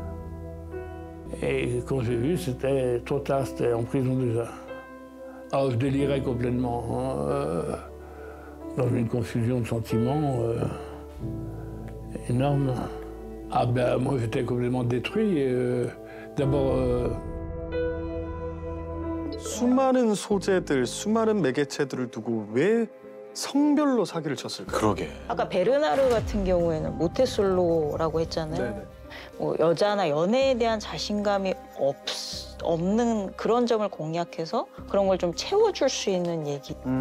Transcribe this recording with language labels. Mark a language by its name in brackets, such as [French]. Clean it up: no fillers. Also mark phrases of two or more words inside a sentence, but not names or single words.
[French] Et quand j'ai vu, c'était trop tard, c'était en prison déjà. Alors je délirais complètement, hein, dans une confusion de sentiments énorme. Ah ben moi j'étais complètement détruit. D'abord. [Korean] 수많은 소재들, 수많은 매개체들을 두고 왜 성별로 사기를 쳤을까요? 그러게. 아까 베르나르 같은 경우에는 모태솔로라고 했잖아요. 네네. 뭐 여자나 연애에 대한 자신감이 없는 그런 점을 공략해서 그런 걸 좀 채워줄 수 있는 얘기.